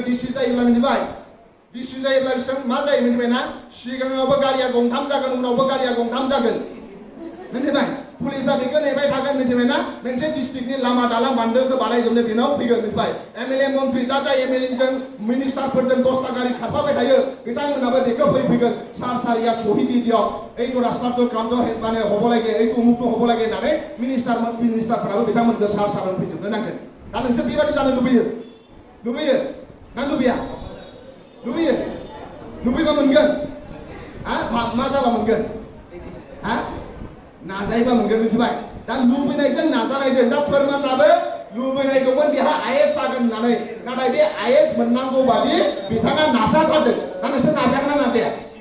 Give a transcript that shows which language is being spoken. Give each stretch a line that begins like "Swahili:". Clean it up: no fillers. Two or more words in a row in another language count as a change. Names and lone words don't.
Bodo: डिसि जायोब्ला मिथिबाय डिसि जायोब्ला बेसेबां मा जायो मिथिबाय ना सिगाङावबो गारिया गंथाम जागोन उनावबो गारिया गंथाम जागोन मिथिबाय पुलिसा बेखौ नेबाय थागोन मिथिबाय ना मोनसे डिस्ट्रिक्टनि लामा दालां बान्दोखौ बानायजोबनो बेनाव फैगोन मिथिबाय एमएलए मन्त्रि दा जाय एमएलएजों मिनिस्टारफोरजों 10टा गारि खारफाबाय थायो बिथांमोनाबो बेखौ फैगोन सार सहिदी दियक
Assamese: এইটো ৰাস্তাটো কামটো মানে হ'ব লাগে এইটো উমুকটো হ'ব লাগে
Bodo: होननानै मिनिस्टारफोराबो बिथांमोनखौ सार फैजोबनो नांगोन दा नोंसोर बेबादि जानो लुबैयो ना लुबैया लुबैबा मोनगोन हा मा जाबा मोनगोन हा नाजायोबा मोनगोन मिथिबाय दा लुबैनायजों नाजानायजों दा फोरमानलाबो लुबैनाय दंमोन बेहा आइएस जागोन होननानै नाथाय बे आइएस मोननांगौ बादि बिथाङा नाजाथारदों दा नोंसोर नाजागोन ना नाजाया